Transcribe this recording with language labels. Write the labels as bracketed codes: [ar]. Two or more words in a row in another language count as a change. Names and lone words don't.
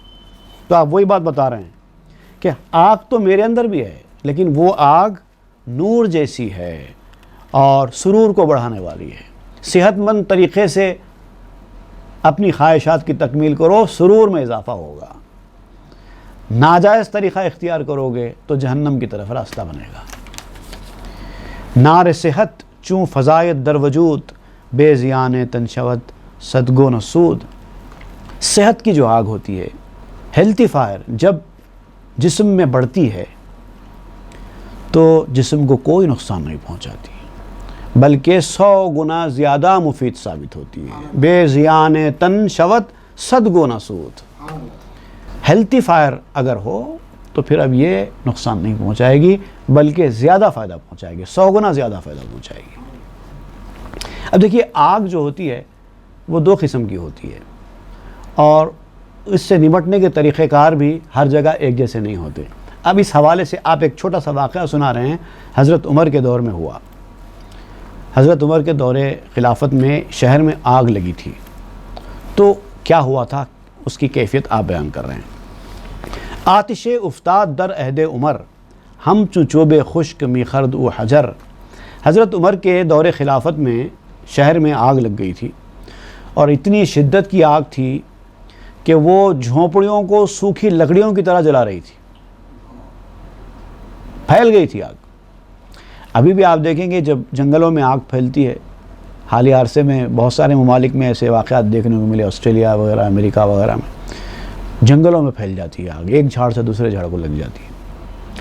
[ur] تو آپ وہی بات بتا رہے ہیں کہ آگ تو میرے اندر بھی ہے، لیکن وہ آگ نور جیسی ہے اور سرور کو بڑھانے والی ہے۔ صحت مند طریقے سے اپنی خواہشات کی تکمیل کرو، سرور میں اضافہ ہوگا۔ ناجائز طریقہ اختیار کرو گے تو جہنم کی طرف راستہ بنے گا۔ [fa] نار صحت چوں فضایت در وجود، بے زیان تن شود صدگو نسود۔ [ur] صحت کی جو آگ ہوتی ہے، [en] healthy fire, [ur] جب جسم میں بڑھتی ہے تو جسم کو کوئی نقصان نہیں پہنچاتی، بلکہ 100 گنا زیادہ مفید ثابت ہوتی ہے۔ [fa] بے زیان تن شود صدگو نسود۔ [en] healthy fire [ur] اگر ہو تو پھر اب یہ نقصان نہیں پہنچائے گی، بلکہ زیادہ فائدہ پہنچائے گی، 100 گنا زیادہ فائدہ پہنچائے گی۔ اب دیکھیے آگ جو ہوتی ہے وہ 2 قسم کی ہوتی ہے، اور اس سے نمٹنے کے طریقہ کار بھی ہر جگہ ایک جیسے نہیں ہوتے۔ اب اس حوالے سے آپ ایک چھوٹا سا واقعہ سنا رہے ہیں، حضرت عمر کے دور میں ہوا۔ حضرت عمر کے دور خلافت میں شہر میں آگ لگی تھی، تو کیا ہوا تھا اس کی کیفیت آپ بیان کر رہے ہیں۔ [fa] آتش افتاد در عہد عمر، ہم چوب خشک می خرد و حجر۔ [ur] حضرت عمر کے دور خلافت میں شہر میں آگ لگ گئی تھی، اور اتنی شدت کی آگ تھی کہ وہ جھونپڑیوں کو سوکھی لکڑیوں کی طرح جلا رہی تھی، پھیل گئی تھی آگ۔ ابھی بھی آپ دیکھیں گے جب جنگلوں میں آگ پھیلتی ہے، حالیہ عرصے میں بہت سارے ممالک میں ایسے واقعات دیکھنے کو ملے، آسٹریلیا وغیرہ، امریکہ وغیرہ میں جنگلوں میں پھیل جاتی ہے آگ، ایک جھاڑ سے دوسرے جھاڑ کو لگ جاتی ہے۔